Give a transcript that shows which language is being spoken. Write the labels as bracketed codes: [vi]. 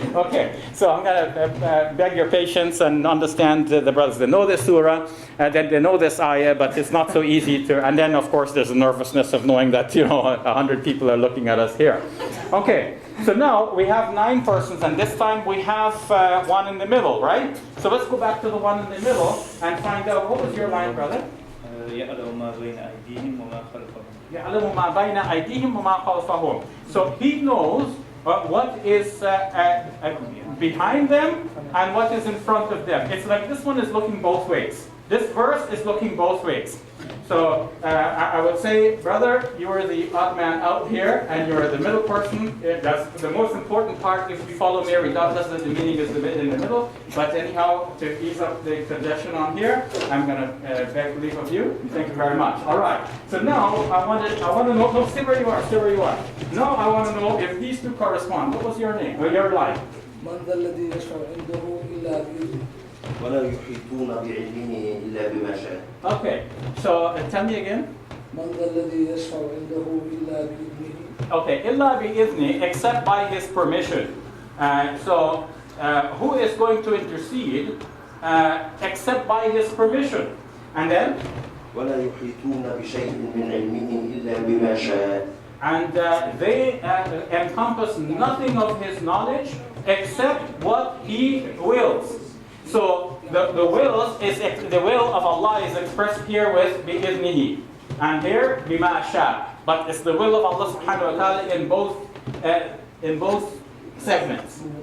[en] Okay, so I'm going to beg your patience and understand the brothers. They know this surah, that they know this ayah, but it's not so easy to... And then, of course, there's a nervousness of knowing that, 100 people are looking at us here. Okay, so now we have 9 persons, and this time we have one in the middle, right? So let's go back to the one in the middle and find out, what was your line, brother? [ar] يعلم ما بين أيديهم وما خلفهم. يعلم ما بين أيديهم وما خلفهم. [en] So he knows what is behind them and what is in front of them. It's like this one is looking both ways. This verse is looking both ways. So I would say, brother, you are the odd man out here, and you are the middle person. That's the most important part. If we follow me, regardless that the meaning is the bit in the middle. But anyhow, to ease up the congestion on here, I'm going to beg leave of you. Thank you very much. All right. So now I want to know. No, stay where you are. Stay where you are. Now I want to know if these two correspond. What was your name or your line? [ar] من ذا الذي يشفع عنده إلا بإذنه. ولا يحيطون بعلمه إلا بما شاء. [en] Okay. So tell me again. [ar] من ذا الذي يشفع عنده إلا بإذنه. [en] Okay, [ar] إلا بإذنه, [en] except by his permission. So who is going to intercede except by his permission? And then? [ar] ولا يحيطون بشيء من علمه إلا بما شاء. [en] And they encompass nothing of his knowledge except what he wills. So the will of Allah is expressed here with bi'idnihi, and here bima sha. But it's the will of Allah subhanahu wa ta'ala in both segments.